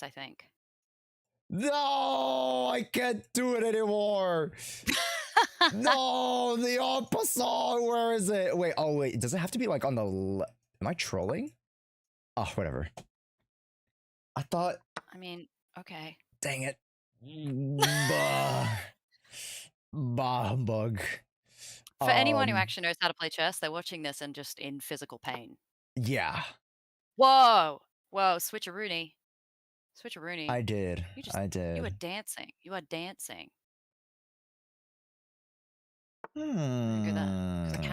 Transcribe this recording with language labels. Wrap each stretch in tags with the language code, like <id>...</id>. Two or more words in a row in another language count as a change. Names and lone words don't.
<en>I think. No, I can't do it anymore. No, the opposite. Where is it? Wait, oh wait, does it have to be like on the am I trolling? Oh, whatever. I thought, I mean, okay. dang it. Bah, bah humbug. For anyone who actually knows how to play chess, they're watching this and just in physical pain. Yeah, Whoa! Whoa! Switcheroony. Switcheroony. I did. You just. I You are did. dancing. You are dancing. I'm gonna go that because I</en>